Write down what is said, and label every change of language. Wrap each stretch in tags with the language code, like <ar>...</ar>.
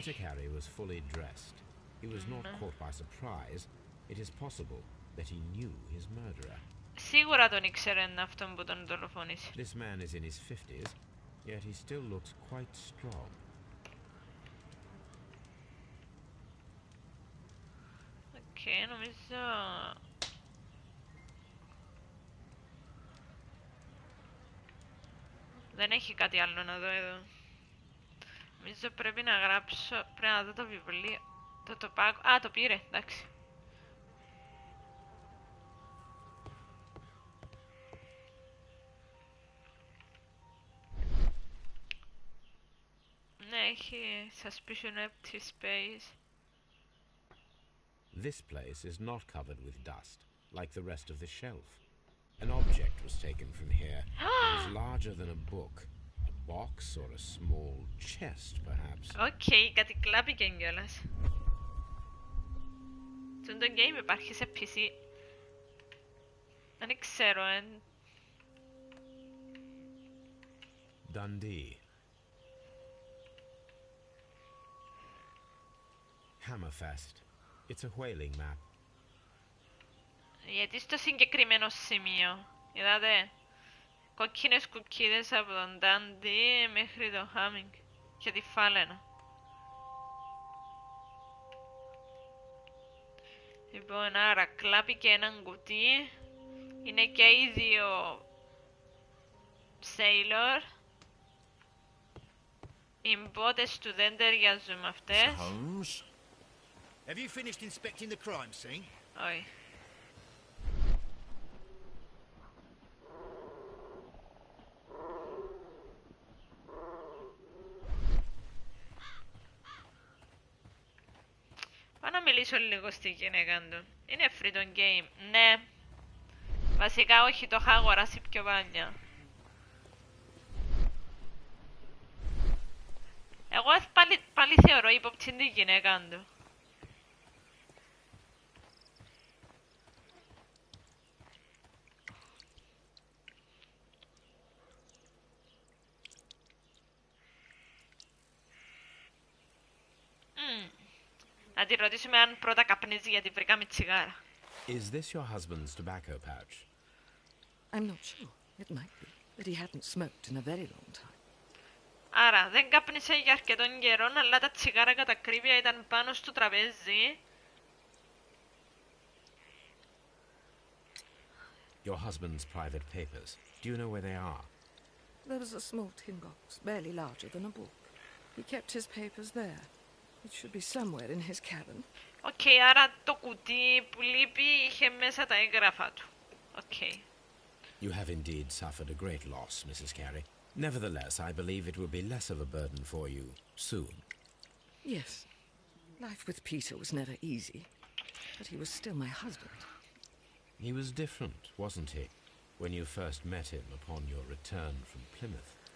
<en>Peter Carey was fully dressed. He was not caught by surprise. It is possible that he knew his murderer.</en> <el>Σίγουρα τον ήξερε αυτόν που τον δολοφόνησε.</el> <en>This man is in his 50s, yet he still looks quite strong.</en> <el>Οκ, νομίζω... Δεν έχει κάτι άλλο να δω εδώ. Νομίζω πρέπει να γράψω... Πρέπει να δω το βιβλίο. Το πάγω... Α, το πήρε, εντάξει. Ναι, έχει</el> <en>suspicion empty space. This place is not covered with dust, like the rest of the shelf. An object was taken from here. It was larger than a book. A box or a small chest, perhaps.</en> <el>Οκ, κάτι κλάπηκε κιόλας. Το game υπάρχει σε PC. Δεν ξέρω,</el> <en>Dundee. Hammerfest. It's a whaling map.</en> <el>Γιατί στο συγκεκριμένο σημείο, είδατε, κόκκινες κουκκίδες από τον Dundee μέχρι το Hamming και τη Φάλαινα. Λοιπόν, άρα κλάπηκε έναν κουτί, είναι και οι δύο Sailor. Οι μπότες του δεν ταιριάζουν με αυτές.</el> <en>Holmes, have you finished inspecting the crime scene?</en> <el>Όχι. Πάω να μιλήσω λίγο στη γυναίκα του. Είναι free το game. Ναι. Βασικά όχι, το είχα αγοράσει πιο παλιά. Εγώ πάλι θεωρώ ύποπτη τη γυναίκα του. Να τη ρωτήσουμε αν πρώτα καπνίζει γιατί βρήκαμε τσιγάρα.</el> <en>Is this your husband's tobacco pouch? I'm not sure. It might be, but he hadn't smoked in a very long time.</en> <el>Άρα δεν κάπνισε για αρκετόν καιρό, αλλά τα τσιγάρα κατά ακρίβεια ήταν πάνω στο τραπέζι.</el> <en>Your husband's private papers. Do you know where they are? There was a small tin box, barely larger than a book. He kept his papers there. It should be somewhere in his cabin.</en> <el>Οκ, άρα το κουτί που λείπει είχε μέσα τα έγγραφα του. Οκ.</el> <en>You have indeed suffered a great loss, Mrs. Carey. Nevertheless, I believe it will be less of a burden for you soon. Yes. Life with Peter was never easy, but he was still my husband. He was different, wasn't he, when you first met him upon your return from Plymouth?</en>